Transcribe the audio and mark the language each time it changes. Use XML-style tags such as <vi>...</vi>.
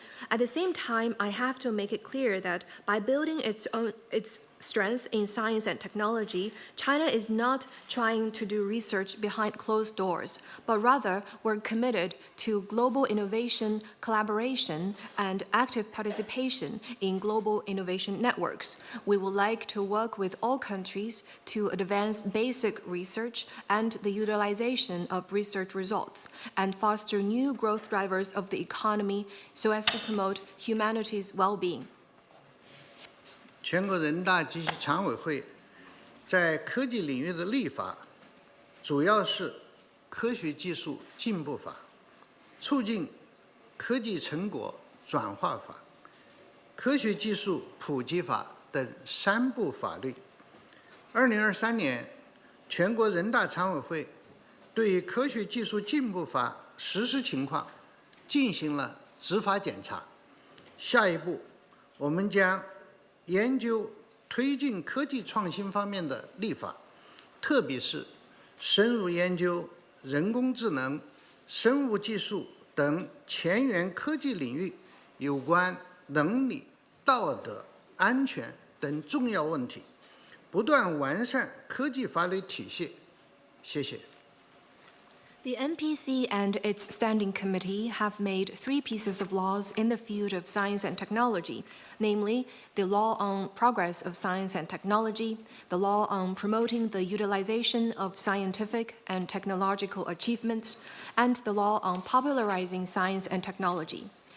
<en>At the same time, I have to make it clear that by building its strength in science and technology, China is not trying to do research behind closed doors, but rather we're committed to global innovation, collaboration, and active participation in global innovation networks. We would like to work with all countries to advance basic research and the utilization of research results, and foster new growth drivers of the economy so as to promote humanity's well-being.</en> <zh>全国人大及其常委会在科技领域的立法，主要是科学技术进步法、促进科技成果转化法、科学技术普及法等3部法律。 2023年，全国人大常委会对于科学技术进步法实施情况进行了执法检查。下一步，我们将研究推进科技创新方面的立法，特别是深入研究人工智能、生物技术等前沿科技领域有关伦理、道德、安全等重要问题，不断完善科技法律体系。谢谢。</zh> <en>The NPC and its standing committee have made 3 pieces of laws in the field of science and technology, namely the law on progress of science and technology, the law on promoting the utilization of scientific and technological achievements, and the law on popularizing science and technology.</en>